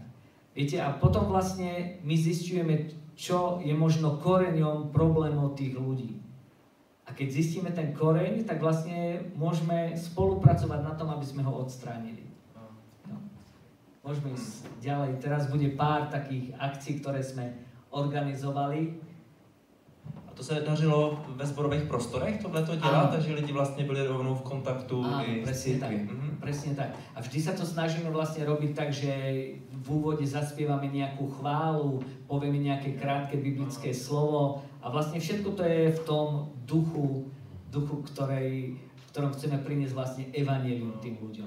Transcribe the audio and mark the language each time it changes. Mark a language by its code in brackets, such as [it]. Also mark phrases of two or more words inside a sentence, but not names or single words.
[sk] Viete, a potom vlastne my zisťujeme, čo je možno koreňom problémov tých ľudí. A keď zistíme ten koreň, tak vlastne môžeme spolupracovať na tom, aby sme ho odstránili. No. Môžeme ísť ďalej. Teraz bude pár takých akcií, ktoré sme organizovali. [cs] To se dařilo ve zborových prostorech tohleto dělat, takže lidi vlastně byli rovnou v kontaktu i s církví. [sk] Presne tak. A vždy sa to snažíme vlastne robiť tak, že v úvode zaspievame nejakú chválu, povieme nejaké krátke biblické slovo a vlastne všetko to je v tom duchu, v ktorom chceme priniesť vlastne evanjelium tým ľuďom.